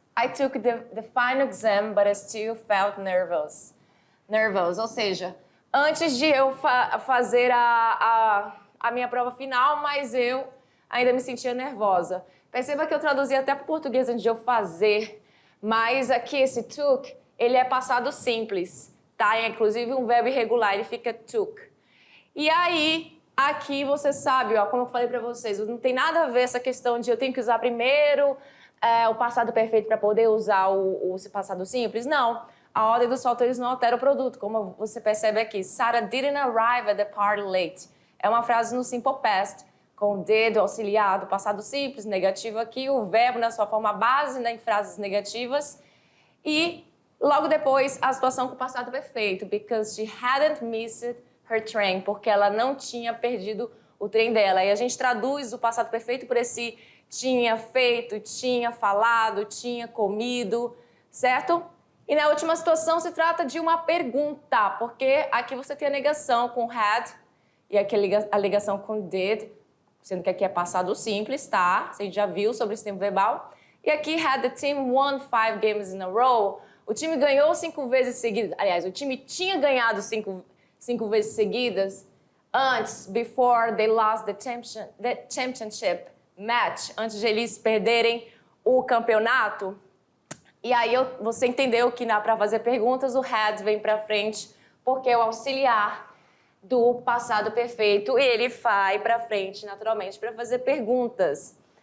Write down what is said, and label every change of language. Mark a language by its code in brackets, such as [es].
[en] I took the final exam, but I still felt nervous. [pt] Nervous, ou seja, antes de eu fazer a minha prova final, mas eu ainda me sentia nervosa. Perceba que eu traduzi até para o português antes de eu fazer, mas aqui esse took, ele é passado simples, tá? É inclusive um verbo irregular, ele fica took. E aí, aqui você sabe, ó, como eu falei para vocês, não tem nada a ver essa questão de eu tenho que usar primeiro o passado perfeito para poder usar o passado simples. Não, a ordem dos fatores não altera o produto, como você percebe aqui. [en] Sarah didn't arrive at the party late. [pt] É uma frase no simple past, com did auxiliar do passado simples, negativo aqui, o verbo na sua forma base, né, em frases negativas. E logo depois, a situação com o passado perfeito, [en] because she hadn't missed her train, [pt] porque ela não tinha perdido o trem dela. E a gente traduz o passado perfeito por esse tinha feito, tinha falado, tinha comido, certo? E na última situação se trata de uma pergunta, porque aqui você tem a negação com had e aqui a ligação com did, sendo que aqui é passado simples, tá? Você já viu sobre esse tempo verbal. E aqui, [en] had the team won 5 games in a row. [pt] O time ganhou 5 vezes seguidas. Aliás, o time tinha ganhado 5 vezes seguidas antes, [en] before they lost the championship match, [pt] antes de eles perderem o campeonato. E aí você entendeu que para fazer perguntas o had vem para frente porque é o auxiliar do passado perfeito e ele vai para frente naturalmente para fazer perguntas.